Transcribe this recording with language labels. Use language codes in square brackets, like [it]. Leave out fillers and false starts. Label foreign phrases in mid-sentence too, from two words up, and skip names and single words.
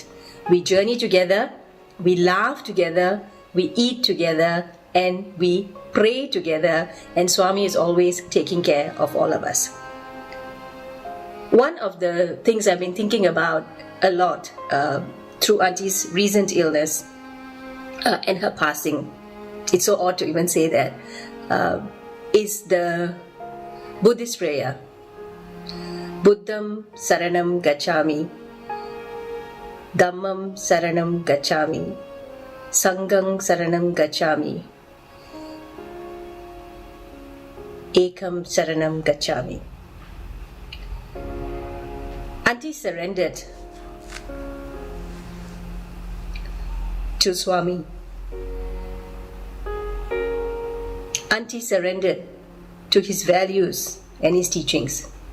[en] We journey together, we laugh together, we eat together, and we pray together, and Swami is always taking care of all of us. One of the things I've been thinking about a lot through Auntie's recent illness and her passing, it's so odd to even say that, is the Buddhist prayer. [pi] Buddham Saranam Gacchami, Dhammam Saranam Gacchami, Sangham Saranam Gacchami, Ekam Saranam Gacchami. [en] Auntie surrendered to Swami. Auntie surrendered to his values and his teachings.